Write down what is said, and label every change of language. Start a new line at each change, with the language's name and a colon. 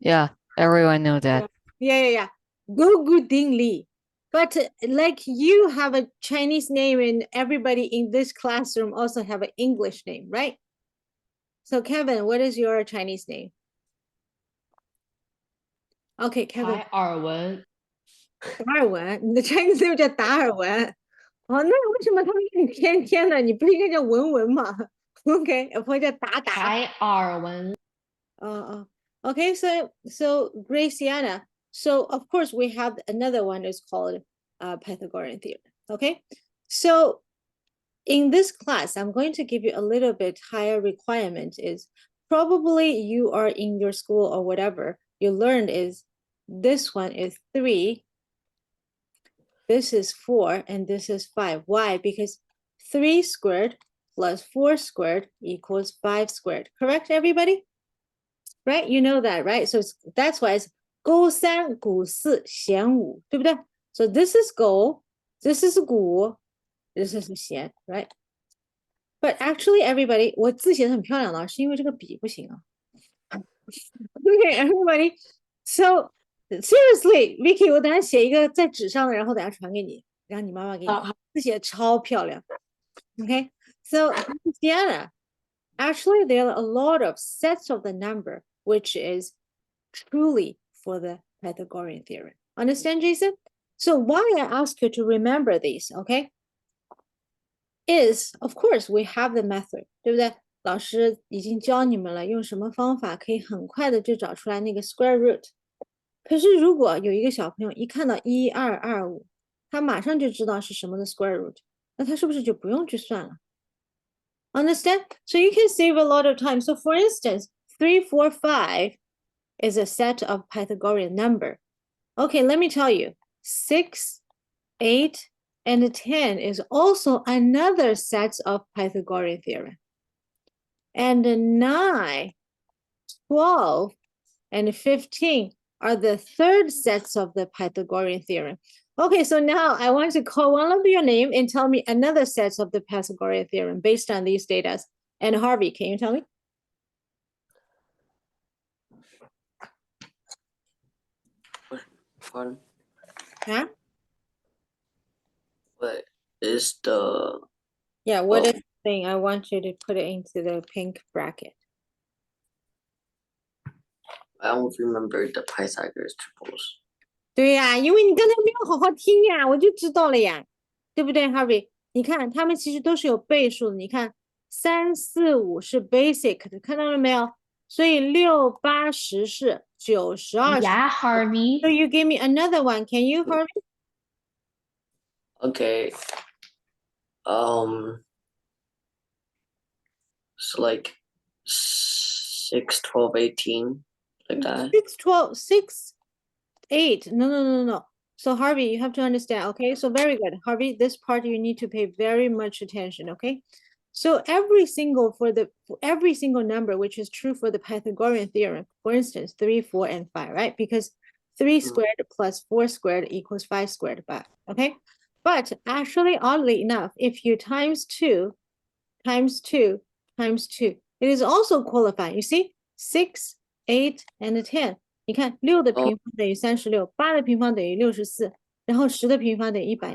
English: yeah, everyone know that. yeah. Go Gu Ding Li. But like you have a Chinese name and everybody in this classroom also have an English name, right? So Kevin, what is your Chinese name? Okay, Kevin.
Chinese: 达尔文。达尔文，你的
English: Chinese name
Chinese: 叫达尔文。哦，那为什么他们叫你天天呢？你不是应该叫文文吗？OK， 不会叫达达。达尔文。
English: Okay, so Graciana. So of course we have another one is called Pythagorean theorem. Okay, so in this class, I'm going to give you a little bit higher requirement is probably you are in your school or whatever, you learned is this one is 3, this is 4, and this is 5. Why? Because 3 squared plus 4 squared equals 5 squared. Correct, everybody? Right? You know that, right? So that's why it's 勾三股四弦五，
Chinese: 对不对？
English: So this is 勾, this is 股, this is 弦, right? But actually, everybody,
Chinese: 我字写的很漂亮了，是因为这个笔不行啊。
English: Okay, everybody. So seriously,
Chinese: Vicky，我等下写一个在纸上的，然后等下传给你，让你妈妈给你看，字写的超漂亮。
English: Okay, so Diana, actually, there are a lot of sets of the number, which is truly for the Pythagorean theorem. Understand, Jason? So why I ask you to remember these, okay? Is of course we have the method，
Chinese: 对不对？老师已经教你们了，用什么方法可以很快的就找出来那个 square root。可是如果有一个小朋友一看到1225，他马上就知道是什么的 square root， 那他是不是就不用去算了 ？
English: Understand? So you can save a lot of time. So for instance, 3, 4, 5 is a set of Pythagorean number. Okay, let me tell you, 6, 8, and 10 is also another set of Pythagorean theorem. And 9, 12, and 15 are the third sets of the Pythagorean theorem. Okay, so now I want to call one of your name and tell me another set of the Pythagorean theorem based on these data. And Harvey, can you tell me? Pardon? Huh? What is the Yeah, what is the thing? I want you to put it into the pink bracket. I don't remember the Pythagoras triples.
Chinese: 对呀，因为你刚才没有好好听呀，我就知道了呀，对不对，Harvey？你看，他们其实都是有倍数的。你看，3、4、5是 basic 的，看到了没有？所以6、8、10是9、12。
English: Yeah, Harvey. So you give me another one, can you, Harvey? Okay. So like 6, 12, 18, like that. 6, 12, 6, 8. No. So Harvey, you have to understand, okay? So very good. Harvey, this part you need to pay very much attention, okay? So every single number, which is true for the Pythagorean theorem, for instance, 3, 4, and 5, right? Because 3 squared plus 4 squared equals 5 squared, but okay? But actually, oddly enough, if you times 2, times 2, times 2, it is also qualifying. You see, 6, 8, and 10.
Chinese: 你看6的平方等于36， 8的平方等于64，然后10的平方等于100。